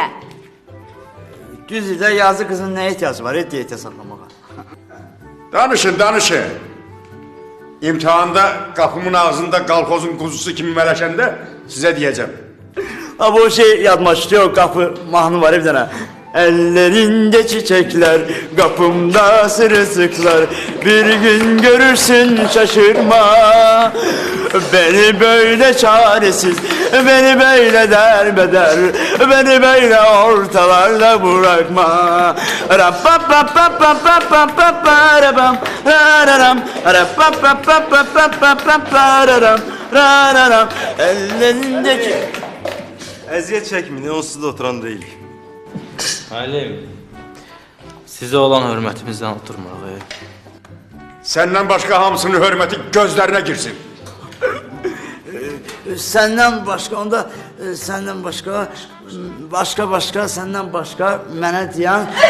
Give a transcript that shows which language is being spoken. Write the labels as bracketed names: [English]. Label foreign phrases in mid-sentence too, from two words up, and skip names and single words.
[Azerbaijani] Düz ildə yazı qızın nə ehtiyacı var, diyetə saxlamağa? Danışın. İmtihanda qapımın ağzında qalxozun quzusu kimi mələşəndə sizə deyəcəm. Bu şey yadıma düşüyor, qapı mahnı var bir dənə. [Turkish] Ellerinde çiçekler, kapımda sırılsıklar. Bir gün görürsün şaşırma. Beni böyle çaresiz, beni böyle derbeder, beni böyle ortalarda bırakma. Ellerindeki... [Azerbaijani] Əziyyət çəkməyin, onsuz da oturan deyil. Müəllim, sizə olan hörmətimizdən oturmuruq. Səndən başqa hamısının hörməti gözlərinə girsin. Səndən başqa, onda səndən başqa, səndən başqa mənə deyən...